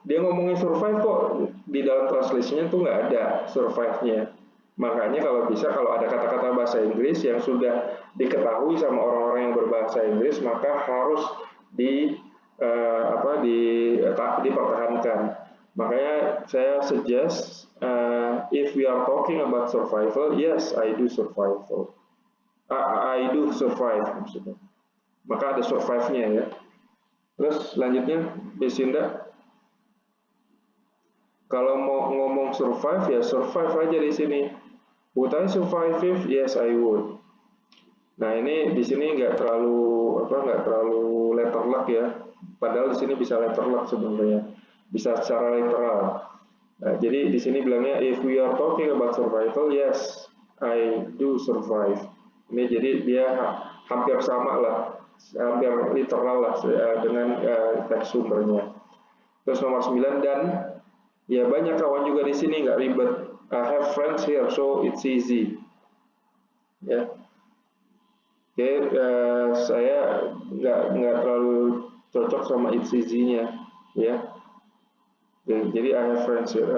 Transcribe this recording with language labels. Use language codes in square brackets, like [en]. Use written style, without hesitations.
[id] Dia ngomongin survive kok di dalam translation-nya tuh nggak ada survive-nya. Makanya kalau bisa, kalau ada kata-kata bahasa Inggris yang sudah diketahui sama orang-orang yang berbahasa Inggris, maka harus dipertahankan. Makanya saya [en] suggest if we are talking about survival, yes, I do survival. I do survive [id] maksudnya. Maka ada survive-nya ya. Terus selanjutnya, Bisinda. Kalau mau ngomong survive ya survive aja di sini. [en] Would I survive if? Yes, I would. [id] Nah ini di sini nggak terlalu letter luck ya. Padahal di sini bisa letter luck sebenarnya. Bisa secara literal. Nah, jadi di sini bilangnya [en] if we are talking about survival, yes, I do survive. [id] Ini jadi dia hampir sama lah, hampir literal lah dengan teks sumbernya. Terus nomor 9 dan ya banyak kawan juga di sini nggak ribet. [en] I have friends here, so it's easy. [id] Ya, oke, saya nggak terlalu cocok sama it's easy-nya, ya. [en] Jadi I have friends here.